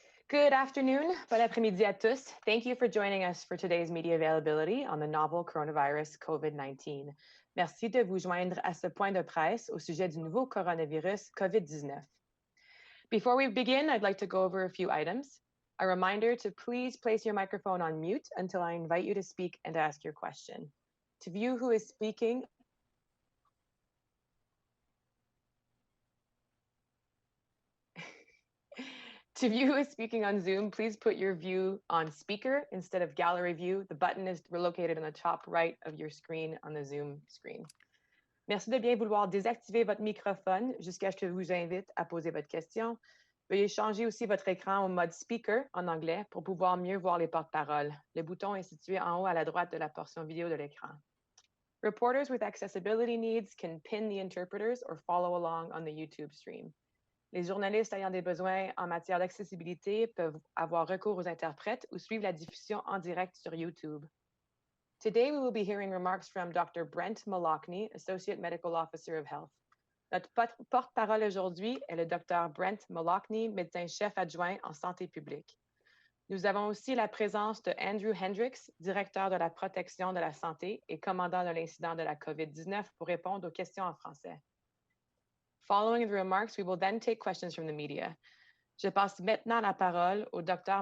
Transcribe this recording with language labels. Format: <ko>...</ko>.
<en>Good afternoon,</en> <fr>bon après-midi à tous.</fr> <en>Thank you for joining us for today's media availability on the novel coronavirus COVID-19.</en> <fr>Merci de vous joindre à ce point de presse au sujet du nouveau coronavirus COVID-19.</fr> <en>Before we begin, I'd like to go over a few items. A reminder to please place your microphone on mute until I invite you to speak and ask your question. To view who is speaking, To view who is speaking on Zoom, please put your view on speaker instead of gallery view. The button is located on the top right of your screen on the Zoom screen.</en> <fr>Merci de bien vouloir désactiver votre microphone jusqu'à ce que je vous invite à poser votre question. Veuillez changer aussi votre écran au mode speaker en anglais pour pouvoir mieux voir les porte-paroles. Le bouton est situé en haut à la droite de la portion vidéo de l'écran.</fr> <en>Reporters with accessibility needs can pin the interpreters or follow along on the YouTube stream.</en> <fr>Les journalistes ayant des besoins en matière d'accessibilité peuvent avoir recours aux interprètes ou suivre la diffusion en direct sur YouTube.</fr> <en>Today, we will be hearing remarks from Dr. Brent Malachny, Associate Medical Officer of Health.</en> <fr>Notre porte-parole aujourd'hui est le Dr. Brent Malachny, médecin-chef adjoint en santé publique. Nous avons aussi la présence de Andrew Hendricks, directeur de la protection de la santé et commandant de l'incident de la COVID-19 pour répondre aux questions en français.</fr> <en>Following the remarks, we will then take questions from the media.</en> <fr>Je passe maintenant la parole au Dr.</fr>